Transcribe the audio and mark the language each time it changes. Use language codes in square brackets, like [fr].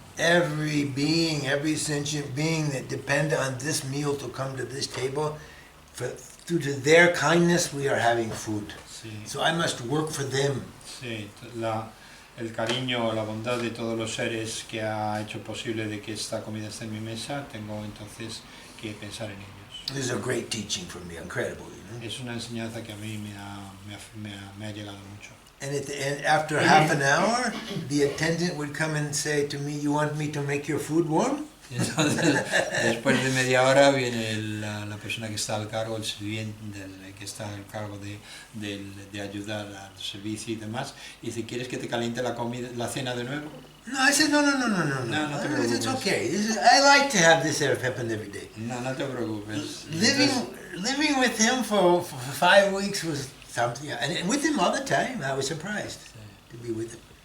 [en] Every being, every sentient being that depend on this meal to come to this table, due to their kindness, we are having food. [es] Sí. [en] So I must work for them. [es] Sí, el cariño, la bondad de todos los seres que ha hecho posible de que esta comida esté en mi mesa, tengo entonces que pensar en ellos. [en] This is a great teaching for me, incredible, you know. [es] Es una enseñanza que a mí me ha llegado mucho. [en] And at the end, after half an hour, the attendant would come and say to me, "You want me to make your food warm?" [es] Entonces, después de media hora viene la persona que está al cargo, el sirviente que está al cargo de ayudar al servicio y demás, y dice, ¿quieres que te caliente la cena de nuevo? [en] No, I said, no. [es] No te preocupes. [en] It's okay. I like to have this happen every day. [es] No te preocupes. [en] Living with him for 5 weeks was something, and with him all the time, I was surprised to be with him.